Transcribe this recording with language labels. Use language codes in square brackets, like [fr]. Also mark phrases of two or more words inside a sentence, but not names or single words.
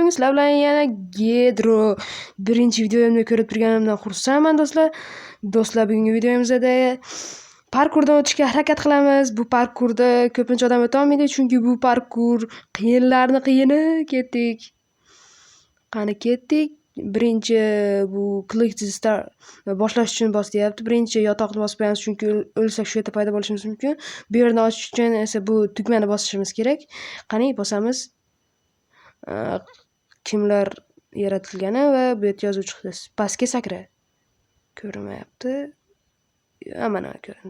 [uz] Bugun sizlar bilan yana Gedro. Birinchi videomni ko'rib turganimdan xursandman do'stlar. Do'stlar, bugungi videomizda parkurdan o'tishga harakat qilamiz. Bu parkurda ko'pincha odam o'ta olmaydi, chunki bu parkur qiyinlarni qiyini. Ketdik. Qani ketdik. Birinchi bu [en] click to start [uz] boshlash uchun bosyapti. Birinchi yotoqni bosib qo'yamiz, chunki o'lsak shu yerda paydo bo'lishimiz mumkin. Bu yerni ochish uchun esa bu tugmani bosishimiz kerak. Qani bosamiz. Kimlar yaratilgani va bu yerda yozuv chiqdi. Pastga sakra. Ko'rinmayapti. Mana ko'rindi.